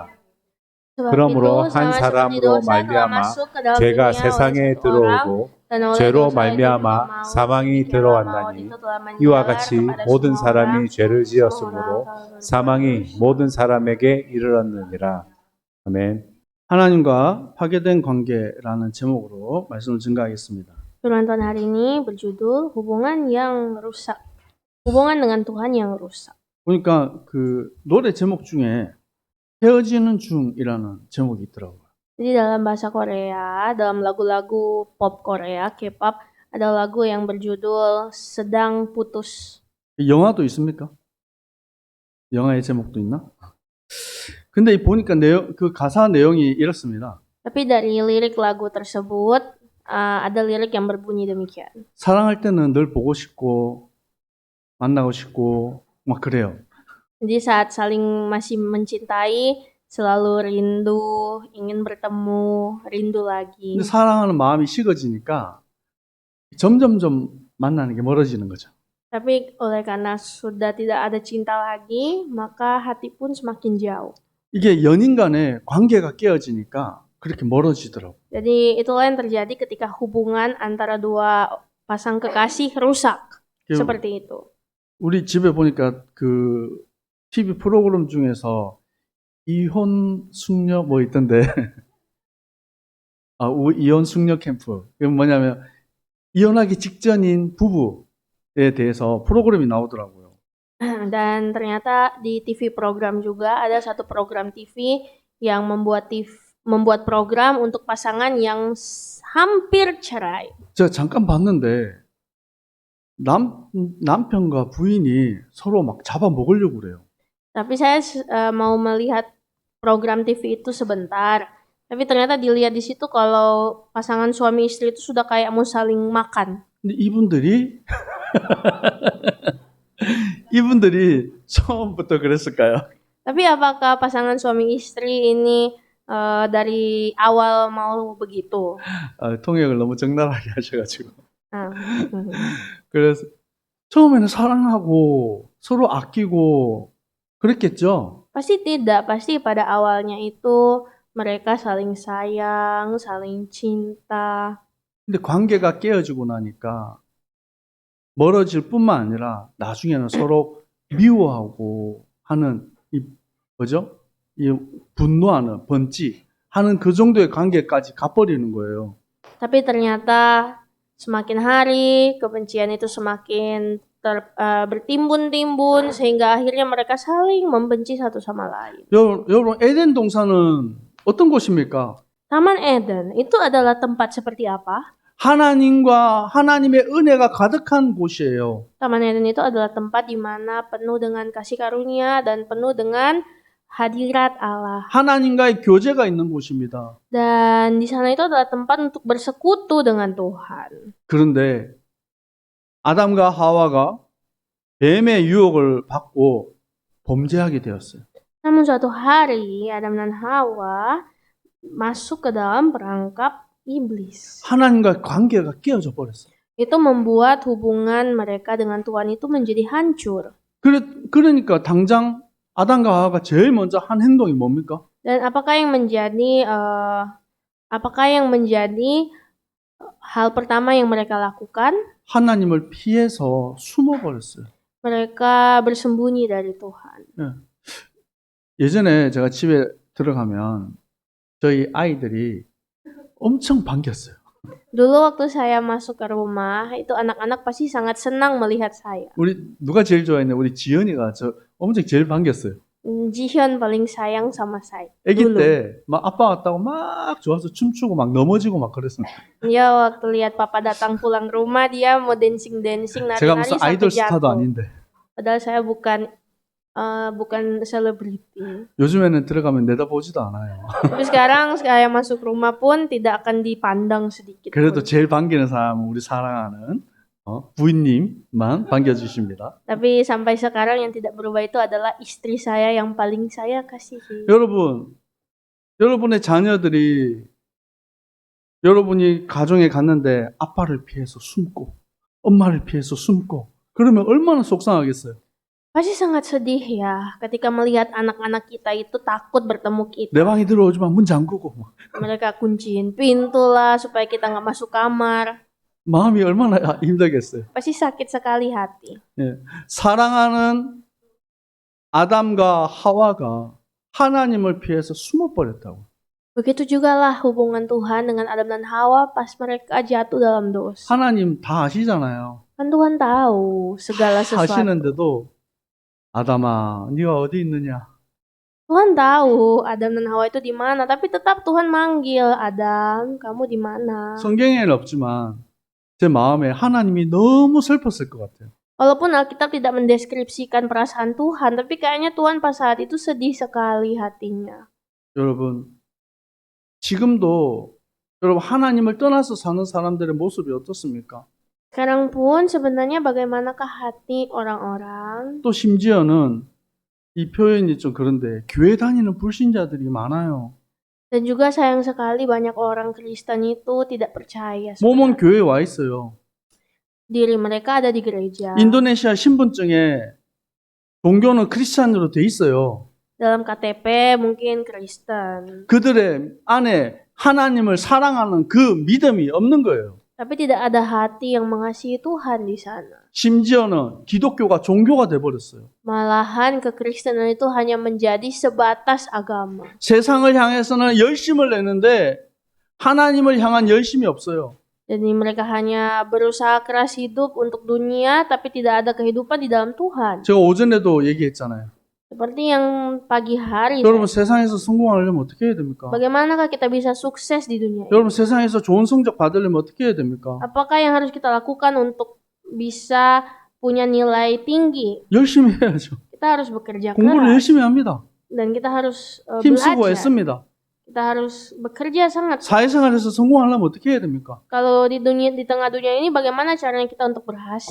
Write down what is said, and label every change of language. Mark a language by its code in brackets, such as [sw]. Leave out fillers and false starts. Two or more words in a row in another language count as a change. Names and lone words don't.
[ko] 그러므로 한 사람으로 말미암아 죄가 세상에 들어오고 죄로 말미암아 사망이 들어왔나니 이와 같이 모든 사람이 죄를 지었으므로 사망이 모든 사람에게 이르렀느니라. 아멘. 하나님과 파괴된 관계라는 제목으로 말씀을 증가하겠습니다. [id] Firman Tuhan hari ini berjudul hubungan yang rusak. Hubungan dengan Tuhan yang rusak. [ko] 보니까 그 노래 제목 중에 헤어지는 중이라는 제목이 있더라고요. [id] Jadi dalam bahasa Korea, dalam lagu-lagu pop Korea, K-pop, ada lagu yang berjudul sedang putus. [ko] 영화도 있습니까? 영화의 제목도 있나? 근데 보니까 그 가사 내용이 이렇습니다. [id] Tapi dari lirik lagu tersebut, ada lirik yang berbunyi demikian. [ko] 사랑할 때는 늘 보고 싶고 만나고 싶고 막 그래요. [id] Jadi saat saling masih mencintai, selalu rindu, ingin bertemu, rindu lagi. [ko] 근데 사랑하는 마음이 식어지니까 점점점 만나는 게 멀어지는 거죠. [id] Tapi oleh karena sudah tidak ada cinta lagi, maka hati pun semakin jauh. [ko] 이게 연인 간의 관계가 깨어지니까 그렇게 멀어지더라고요. [id] Jadi itulah yang terjadi ketika hubungan antara dua pasang kekasih rusak. seperti itu. [ko] 우리 집에 보니까 그 TV 프로그램 중에서 이혼 숙녀 뭐 있던데. 이혼 숙녀 캠프. 그게 뭐냐면 이혼하기 직전인 부부에 대해서 프로그램이 나오더라고요. [id] Dan ternyata di TV program juga ada satu program TV yang membuat program untuk pasangan yang hampir cerai. [ko] 제가 잠깐 봤는데 남편과 부인이 서로 막 잡아먹으려고 그래요. [id] Tapi saya mau melihat program TV itu sebentar. Tapi ternyata dilihat di situ kalau pasangan suami istri itu sudah kayak mau saling makan. [ko] 근데 이분들이 처음부터 그랬을까요? [id] Tapi apakah pasangan suami istri ini dari awal mau begitu? [ko] 통역을 너무 적나라하게 하셔가지고. 그래서 처음에는 사랑하고 서로 아끼고 그랬겠죠? [id] Pasti tidak, pasti pada awalnya itu mereka saling sayang, saling cinta. [ko] 근데 관계가 깨어지고 나니까 멀어질 뿐만 아니라 나중에는 서로 미워하고 하는 이 분노하는 번지하는 그 정도의 관계까지 가버리는 거예요. [id] Tapi ternyata semakin hari kebencian itu semakin bertimbun-timbun sehingga akhirnya mereka saling membenci satu sama lain. [ko] 여러분 에덴 동산은 어떤 곳입니까? [id] Taman Eden itu adalah tempat seperti apa? [ko] 하나님과 하나님의 은혜가 가득한 곳이에요. [id] Taman Eden itu adalah tempat di mana penuh dengan kasih karunia dan penuh dengan hadirat Allah. [ko] 하나님과의 교제가 있는 곳입니다. [id] Dan di sana itu adalah tempat untuk bersekutu dengan Tuhan. [ko] 그런데 아담과 하와가 뱀의 유혹을 받고 범죄하게 되었어요. [id] Namun suatu hari Adam dan Hawa masuk ke dalam perangkap iblis. [ko] 하나님과 관계가 깨어져 버렸어요. [id] Itu membuat hubungan mereka dengan Tuhan itu menjadi hancur. [ko] 그러니까 당장 아담과 하와가 제일 먼저 한 행동이 뭡니까? [id] Dan apakah yang menjadi hal pertama yang mereka lakukan? [ko] 하나님을 피해서 숨어 버렸어요. [id] Mereka bersembunyi dari Tuhan. [ko] 예전에 제가 집에 들어가면 저희 아이들이 엄청 반겼어요. [id] Dulu waktu saya masuk ke rumah, itu anak-anak pasti sangat senang melihat saya. [ko] 우리 누가 제일 좋아했냐? 우리 지연이가 저 엄청 제일 반겼어요. [id] Jihyun paling sayang sama saya. [ko] 아기 [id] Dulu. [ko] 때 막 아빠 왔다고 막 좋아서 춤추고 막 넘어지고 막 그랬어요. [id] Dia waktu lihat papa datang pulang rumah, dia mau dancing-dancing, [ko] 제가 [id] nari-nari [ko] 무슨 [id] sampai [ko] 아이돌 스타도 [id] jatuh. [ko] 아닌데 [id] Padahal saya bukan selebriti. [ko] 요즘에는 들어가면 내다보지도 않아요. [id] Tapi sekarang saya masuk rumah pun tidak akan dipandang sedikit [ko] 그래도 [id] pun. [ko] 제일 반기는 사람은 우리 사랑하는 부인님만 반겨주십니다. [id] Tapi sampai sekarang yang tidak berubah itu adalah istri saya yang paling saya kasihi. [ko] 여러분의 자녀들이 여러분이 가정에 갔는데 아빠를 피해서 숨고 엄마를 피해서 숨고 그러면 얼마나 속상하겠어요. [id] Pasti sangat sedih ya ketika melihat anak-anak kita itu takut bertemu kita. [ko] 내 방에 들어오지만 문 잠그고 [id] Mereka kunciin pintu lah supaya kita nggak masuk kamar. [ko] 마음이 얼마나 힘들겠어요. [id] Pasti sakit sekali hati. [ko] 예. 사랑하는 아담과 하와가 하나님을 피해서 숨어버렸다고. [id] Begitu juga lah hubungan Tuhan dengan Adam dan Hawa pas mereka jatuh dalam dosa. [ko] 하나님 다 아시잖아요. [id] Kan Tuhan tahu segala sesuatu. [ko] 아시는데도 아담아, 네가 어디 있느냐? [id] Tuhan tahu Adam dan Hawa itu di mana, tapi tetap Tuhan manggil, Adam, kamu di mana? [ko] 성경에는 없지만 제 마음에 하나님이 너무 슬펐을 것 같아요. [id] Walaupun Alkitab tidak mendeskripsikan perasaan Tuhan, tapi kayaknya Tuhan pas saat itu sedih sekali hatinya. [ko] 여러분, 지금도 여러분 하나님을 떠나서 사는 사람들의 모습이 어떻습니까? [id] Sekarang pun sebenarnya bagaimanakah hati orang-orang? [ko] 또 심지어는 이 표현이 좀 그런데 교회 다니는 불신자들이 많아요. [id] Dan juga sayang sekali banyak orang Kristen itu tidak percaya [ko] 몸은 [id] sebenarnya. [ko] 교회에 와 있어요. [id] Diri mereka ada di gereja. [ko] 인도네시아 신분증에 종교는 크리스찬으로 돼 있어요. [id] Dalam KTP mungkin Kristen. [ko] 그들의 안에 하나님을 사랑하는 그 믿음이 없는 거예요. [id] Tapi tidak ada hati yang mengasihi Tuhan di sana. [ko] 심지어는 기독교가 종교가 돼버렸어요. [id] Malahan kekristenan itu hanya menjadi sebatas agama. [ko] 세상을 향해서는 열심을 내는데 하나님을 향한 열심이 없어요. [id] Jadi mereka hanya berusaha keras hidup untuk dunia, tapi tidak ada kehidupan di dalam Tuhan. [ko] 제가 오전에도 얘기했잖아요. [id] Seperti yang pagi hari. [ko] 여러분 세상에서 성공하려면 어떻게 해야 됩니까? [id] Bagaimanakah kita bisa sukses di dunia ini? [ko] 여러분 세상에서 좋은 성적 받으려면 어떻게 해야 됩니까? [id] Apakah yang harus kita lakukan untuk bisa punya nilai tinggi? [ko] 열심히 해야죠. [id] Kita harus bekerja [ko] 공부를 [id] keras. [ko] 열심히 합니다. [id] Dan kita harus [ko] 힘쓰고 [id] belajar. [ko] 애씁니다. [id] Kita harus bekerja sangat. [ko] 사회생활에서 성공하려면 어떻게 해야 됩니까? [id] Kalau di tengah dunia ini bagaimana caranya kita untuk berhasil?